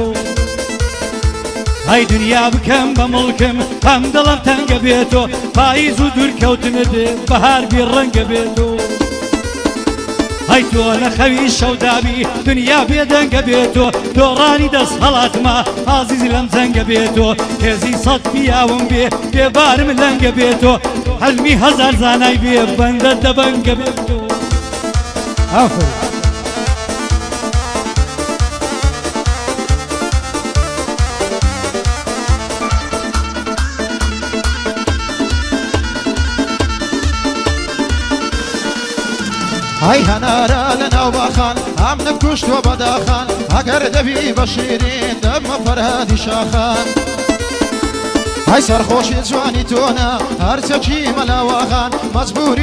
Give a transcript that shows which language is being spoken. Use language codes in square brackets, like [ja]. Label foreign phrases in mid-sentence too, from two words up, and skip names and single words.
[ckb] هەی دنیا بکەم بە مڵکم هەم دڵم تەنگە بێتۆ پاییز و دوورکەوتنت بەهار بێ ڕەنگە بێتۆ هەی تۆ لە خەوی شەودابی دنیا بێدەنگە بێتۆ دۆڕانی دەست هەڵاتما ئازیز لەم جەنگە بێتۆ هێزی سەد پیاوم بێ بێبارم لەنگە بێتۆ حەلمی هەزار زانای بێ بەندە دەبەنگە بێتۆ ئافرین [ku] هاي هنارا لنا وباخان عم نكوشت وبداخان اگر دبي بشيرين دب فرهادي شاخان هاي سرخوشي جواني تونا هرتكي ملاواخان مجبوري